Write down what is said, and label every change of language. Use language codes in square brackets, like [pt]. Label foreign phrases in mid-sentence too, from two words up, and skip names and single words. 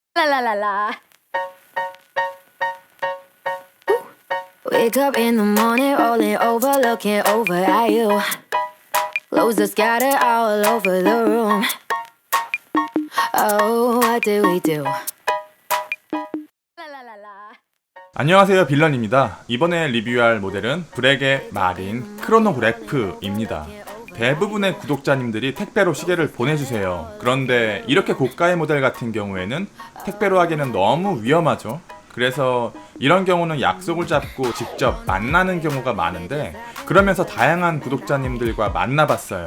[en] La la la la. Wake up in the morning, rolling over, looking over at you. Clothes are scattered all over the room. Oh, what do we do? La la la la. [ko] 안녕하세요, 빌런입니다. 이번에 리뷰할 모델은 브렉의 마린 크로노그래프입니다. 대부분의 구독자님들이 택배로 시계를 보내주세요. 그런데 이렇게 고가의 모델 같은 경우에는 택배로 하기는 너무 위험하죠. 그래서 이런 경우는 약속을 잡고 직접 만나는 경우가 많은데, 그러면서 다양한 구독자님들과 만나봤어요.